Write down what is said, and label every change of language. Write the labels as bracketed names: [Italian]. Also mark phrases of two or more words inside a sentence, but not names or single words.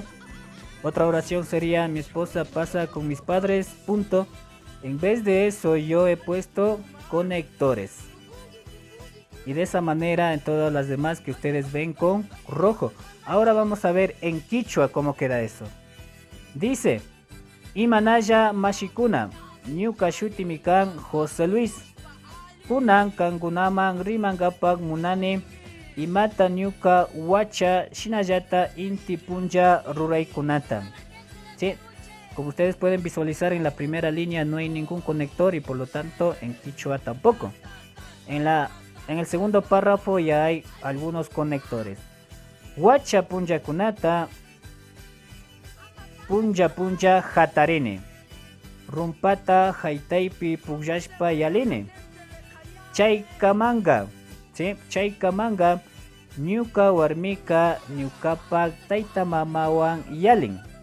[Spanish] Otra oración sería mi esposa pasa con mis padres, punto. En vez de eso yo he puesto conectores. Y de esa manera en todas las demás que ustedes ven con rojo. Ahora vamos a ver en quichua cómo queda eso. Dice, [Quechua] Imanaya Mashikuna, Ñuka Shutimikan José Luis. Kunan kankunaman rimangapak munani imata ñuka wacha shinallata inti punja ruraykunata. [Spanish] ¿Sí? Como ustedes pueden visualizar, en la primera línea no hay ningún conector y por lo tanto en quichua tampoco. En el segundo párrafo ya hay algunos conectores. [Quechua] Wacha punja kunata, punja punja hatarine, rumpata haitaipi pujashpa yaline. Chaykamanga, ¿sí? Chaykamanga ñuka warmika ñukapak tayta mamawan yalin.